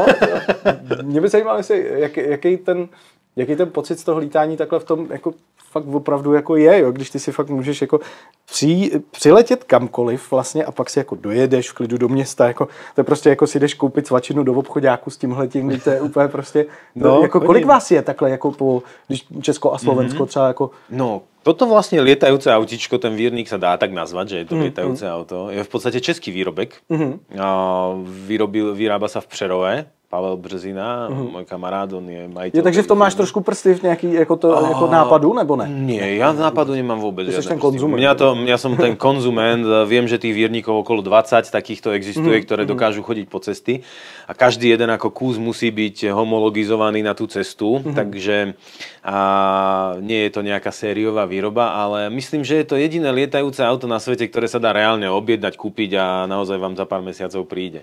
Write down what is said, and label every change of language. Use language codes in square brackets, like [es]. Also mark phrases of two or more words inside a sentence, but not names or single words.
[cs] Mě by zajímalo, jaký ten pocit z toho lítání takhle v tom jako fakt opravdu jako je, jo? Když ty si fakt můžeš jako přiletět kamkoliv vlastně a pak si jako dojedeš v klidu do města, jako, to je prostě jako si jdeš koupit svačinu do obchodáku s tímhletím, to je úplně prostě, jako kolik vás je takhle jako když Česko a Slovensko třeba jako... No, [sk] toto vlastne lietajúce autíčko, ten vírnik sa dá tak nazvať, že je to lietajúce auto. Je v podstate český výrobek. Vyrába sa v Přerove. [cs] Pavel Březina, můj kamarád, on je majitel. Takže v tom máš trošku prsty v nějaký jako nápadu, nebo ne? [sk] Nie, ja nápadu nemám vôbec žiadne ten konzument. Ja som ten konzument, viem, že tých vierníkov okolo 20 takýchto existuje, ktoré dokážu chodiť po cesty a každý jeden ako kus musí byť homologizovaný na tú cestu, takže nie je to nejaká sériová výroba, ale myslím, že je to jediné lietajúce auto na svete, ktoré sa dá reálne objednať, kúpiť a naozaj vám za pár mesiacov príde.